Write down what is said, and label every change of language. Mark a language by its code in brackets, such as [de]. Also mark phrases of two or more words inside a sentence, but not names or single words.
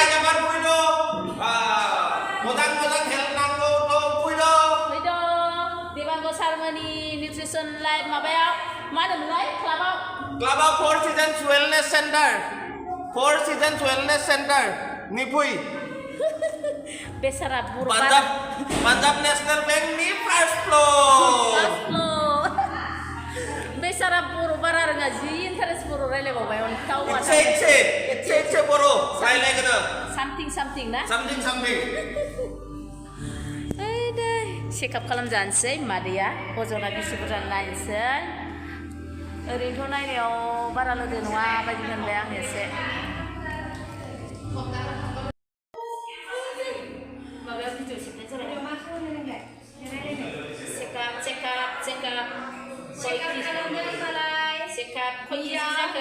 [brx] जाबार फैदो मोजां हेल्थ नांगौ तो फैदो दिबांग सारमोननि निउट्रिसन लाइफ माबायाव मा होनोमोनलाय क्लाबाव 4 सीजन वेलनेस सेंटर नि फै बेसारा बर' पंजाब नेशनल बैंक नि [en] first floor [brx] बेसारा बर' बारा रोङा जि इन्टारेस्ट बर' रायलायबावबाय अन्थाव एसे बर' रायलायगोन सामथिं ना सामथिं सेकआप खालामजानोसै मादैया अजना बेसे बुरजा नायनोसै ओरैनोथ' नायनायाव बारा लोगो नङा बायदि मोनबाय आं एसे माबायाव भिडिअ सेबनाय जाबाय सेकआप खय केजि जाखो